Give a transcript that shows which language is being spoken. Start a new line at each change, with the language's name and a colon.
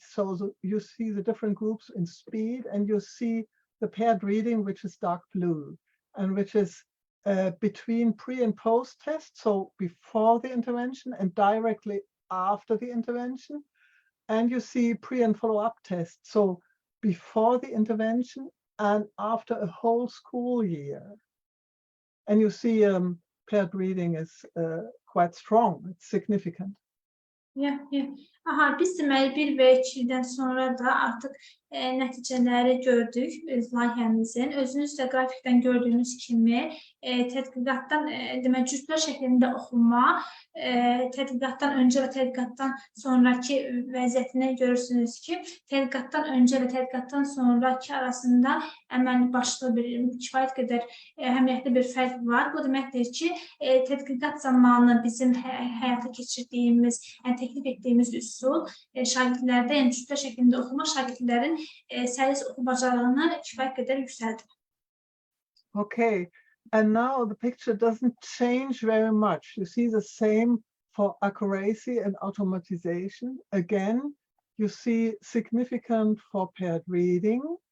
English: So you see the different groups in speed, and you see the paired reading, which is dark blue, and which is between pre and post test, so before the intervention and directly after the intervention. And you see pre and follow-up test, so before the intervention and after a whole school year. And you see paired reading is quite strong, it's significant. Yeah.
Azerbaijani: Aha, biz deməli 1 və 2 ildən sonra da artıq nəticələri gördük öz layihəmizin. Özünüz də qrafikdən gördüyünüz kimi tədqiqatdan demək cütlər şəklində oxuma, tədqiqatdan öncə və tədqiqatdan sonraki vəziyyətini görürsünüz ki, tədqiqatdan öncə və tədqiqatdan sonraki arasında əməli başlı bir kifayət qədər əhəmiyyətli bir fərq var. Bu deməkdir ki, tədqiqat zamanı bizim həyata keçirdiyimiz, təklif etdiyimiz üsul şagirdlərdə, yəni cütlər şəklində oxuma şagirdlərin səlis oxu bacarığını kifayət qədər yüksəldir.
English: Okay, and now the picture doesn't change very much. You see the same for accuracy and automatization. Again, you see significant for paired reading.